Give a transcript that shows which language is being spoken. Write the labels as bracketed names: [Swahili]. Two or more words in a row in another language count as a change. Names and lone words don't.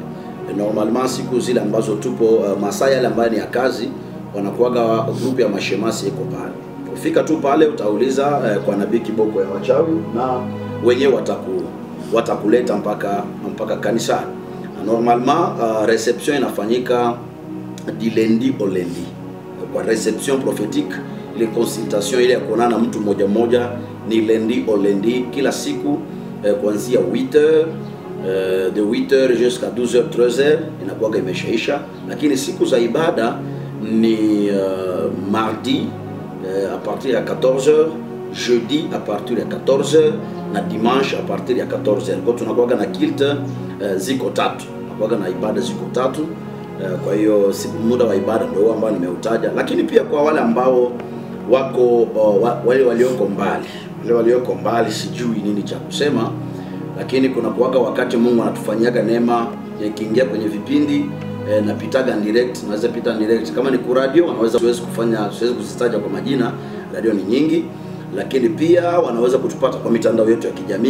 [Swahili] Normalement siku zile ambazo tupo masaa yale ambayo ni ya kazi, wanakuaga grupu ya mashemasi iko pale. Ufika tu pale utauliza kwa nabii kiboko ya wachawi na wenyewe watakuleta mpaka kanisani. Normalement reception inafanyika di [French] lundi au lundi. [Swahili] Kwa [French] reception prophétique, [Swahili] ile consultation ile ya kuonana mtu mmoja mmoja ni [French] lundi au lundi [Swahili] kila siku, kuanzia [French] 8h de 8h jusqu'à 12h 13h [Swahili] inakuwa imeshaisha. Lakini siku za ibada ni [French] mardi à partir [Swahili] ya 14h, [French] jeudi à partir [Swahili] ya 14h na [French] dimanche à partir [Swahili] ya 14h. Kwa tunakuwa na kilte ziko tatu, tunakuwa na ibada ziko tatu. Kwa hiyo muda wa ibada ndio ambao nimeutaja. Lakini pia kwa wale ambao wako wale walioko mbali sijui nini cha kusema, lakini kuna kuwaka wakati Mungu anatufanyaga neema ikiingia kwenye vipindi napitaga direct, naweza pita direct kama ni ku radio, wanaweza siwezi kuzitaja kwa majina, radio ni nyingi, lakini pia wanaweza kutupata kwa mitandao yetu ya kijamii.